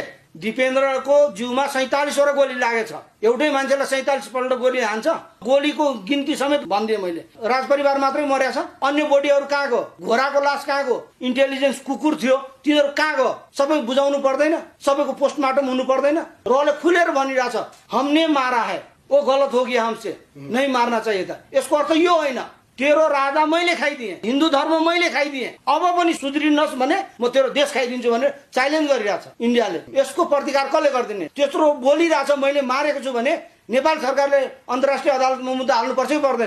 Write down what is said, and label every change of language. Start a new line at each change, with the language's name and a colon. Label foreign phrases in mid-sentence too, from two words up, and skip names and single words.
Nepali: दिपेन्द्रको जिउमा 47 वटा गोली लागेछ। एउटै मान्छेलाई 47 पल्ट गोली हान्छ? गोलीको गिन्ती समेत भनिदिएँ मैले। राजपरिवार मात्रै मर्या छ, अन्य बोडीहरू कहाँ गयो? घोडाको लास कहाँ गयो? इन्टेलिजेन्स कुकुर थियो, तिनीहरू कहाँ गयो? सबै बुझाउनु पर्दैन? सबैको पोस्टमार्टम हुनु पर्दैन? रले खुलेर भनिरहेछ
Hindi: हमने मारा है, वो गलत हो गया, हमसे नहीं मारना चाहिए था।
Nepali: यसको अर्थ यो होइन तेरो राजा मैले खाइदिएँ, हिन्दू धर्म मैले खाइदिएँ, अब पनि सुध्रिनुहोस् भने म तेरो देश खाइदिन्छु भनेर च्यालेन्ज गरिरहेछ इन्डियाले। यसको प्रतिकार कसले गरिदिने? त्यत्रो बोलिरहेछ मैले मारेको छु भने नेपाल सरकारले अन्तर्राष्ट्रिय अदालतमा मुद्दा हाल्नुपर्छ कि पर्दैन?